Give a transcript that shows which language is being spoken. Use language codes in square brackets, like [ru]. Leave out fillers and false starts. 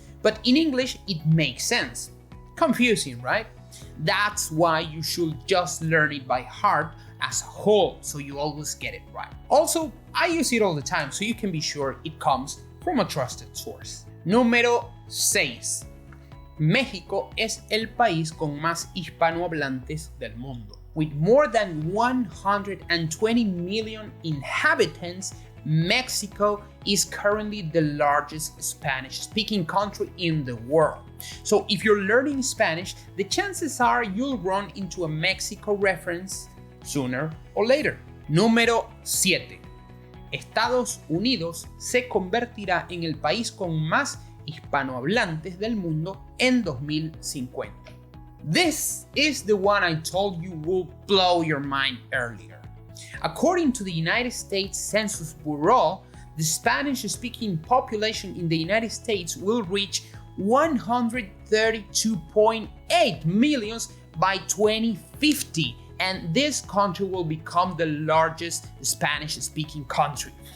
[en] But in English, it makes sense. Confusing, right? That's why you should just learn it by heart as a whole, so you always get it right. Also, I use it all the time, so you can be sure it comes from a trusted source. [es] Número 6. México es el país con más hispanohablantes del mundo. [en] With more than 120 million inhabitants, Mexico is currently the largest Spanish-speaking country in the world. So if you're learning Spanish, the chances are you'll run into a Mexico reference sooner or later. [es] Número 7. Estados Unidos se convertirá en el país con más hispanohablantes del mundo en 2050. [en] This is the one I told you will blow your mind earlier. According to the United States Census Bureau, the Spanish-speaking population in the United States will reach 132.8 million by 2050, and this country will become the largest Spanish-speaking country.